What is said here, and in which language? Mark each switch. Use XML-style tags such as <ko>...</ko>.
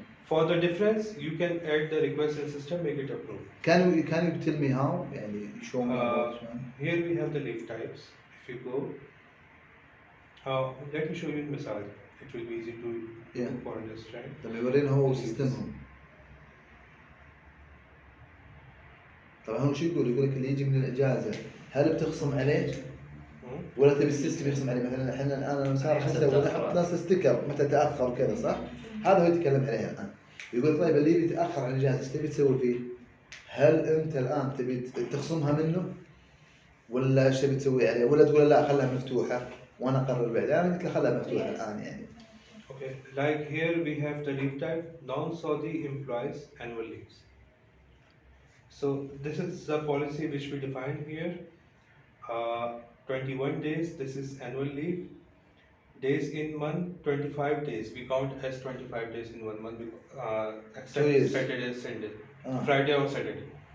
<en>For the difference, you can add the request in system, make it approved. Can you tell me how? يعني show me about this one. Here we have the leave types. If you go, let me show you in Misal. It will be easy to do for understand.</en> <ar>طب يورينا هو</ar> <en>Leaves.</en> <ar>سيستمهم. طبعا هو شو يقول لك اللي يجي من الاجازه هل بتخصم عليه؟ ولا تبي السيستم يخصم عليه؟ مثلا احنا الان صار شو نسوي؟ نحط ناس ستيكر متى تاخر وكذا، صح؟ هذا هو يتكلم عليه الان. يقول طيب اللي بيتاخر عن الاجازه ايش تبي تسوي فيه؟ هل انت الان تبي تخصمها منه؟ ولا ايش تبي تسوي عليه؟ ولا تقول لا خلها مفتوحه وانا اقرر بعدين؟ انا قلت له خلها مفتوحه الان يعني.</ar> <en>Okay, like here we have the leave type non-Saudi employees annual leaves. So this is the policy which we define here. 21 days, this is annual leave. Days in month, 25 days. We count as 25 days in 1 month, except Saturday, Sunday, Friday or Saturday.</en>